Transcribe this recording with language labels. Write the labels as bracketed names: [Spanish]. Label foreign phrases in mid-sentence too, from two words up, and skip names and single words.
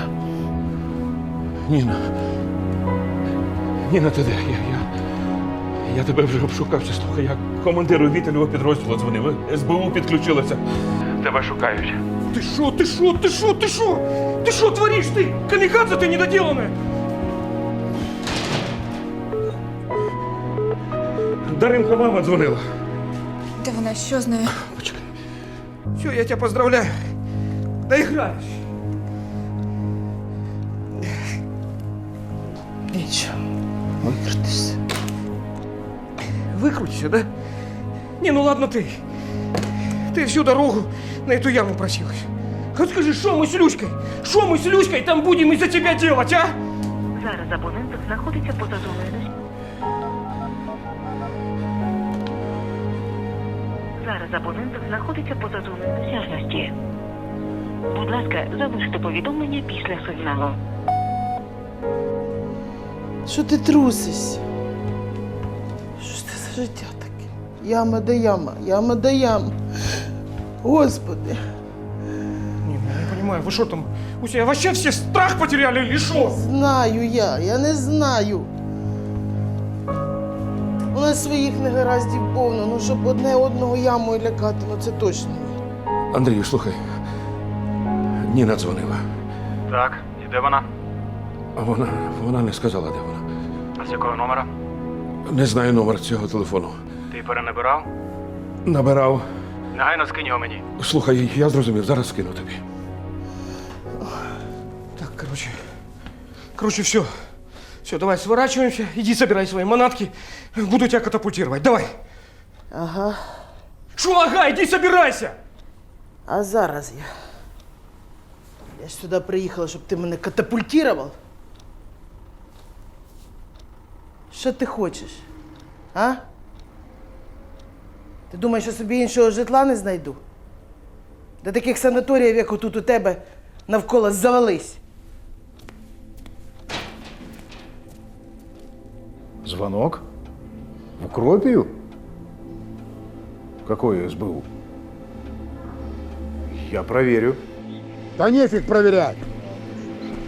[Ukrainian] Ніна. Ніна, ти де? Я тебе вже обшукався. Слухай, я командиру Вітелєвого підрозділу дзвонив. СБУ підключилося. Тебе шукають. [Russian] Ты шо, ты шо, ты шо, ты шо? Ты шо творишь ты? Камикадзе ты недоделанная! [Ukrainian] Даринка мама дзвонила. Де вона, що з нею? Почекай. [Russian] Все, я тебя поздравляю. Доигрались. [Ukrainian] Нічого. Викрутишся. [Russian] Выкрутишься, да? Не, ну ладно ты. Ты всю дорогу на эту яму просилась. Вот скажи, что мы с Люськой? Что мы с Люськой там будем из-за тебя делать, а? [Ukrainian] Зараз абонент знаходиться поза зоною досяжності. Зараз абонент знаходиться поза зоною досяжності. Будь ласка, залиште повідомлення після сигналу. Що ти трусишся? Що ж це за життя таке? Яма да яма, яма да яма. Господи. [Russian] Не, ну я не понимаю, вы что там? У себя вообще все страх потеряли или что? Знаю я не знаю. [Ukrainian] У нас своїх негараздів повно, ну щоб одне одного ямою лякати, ну це точно ні. Андрію, слухай. Ніна дзвонила. Так, і де вона? А вона не сказала, де вона. А з якого номера? Не знаю номер цього телефону. Ти перенабирав? Набирав. Негайно скинь його мені. Слухай, я зрозумів, зараз скину тобі. Так, [Russian] короче, все. Все, давай сворачиваемся, иди собирай свои манатки. Буду тебя катапультировать, давай. Ага. Шо, ага, иди собирайся! [Ukrainian] А зараз я. Я ж сюди приїхала, щоб ти мене катапультував. Що ти хочеш? А? Ти думаєш, я собі іншого житла не знайду? До таких санаторіїв, як отут у тебе, навколо завались. [Russian] Звонок? В Укропию? Какое СБУ? Я проверю. Да нефиг проверять.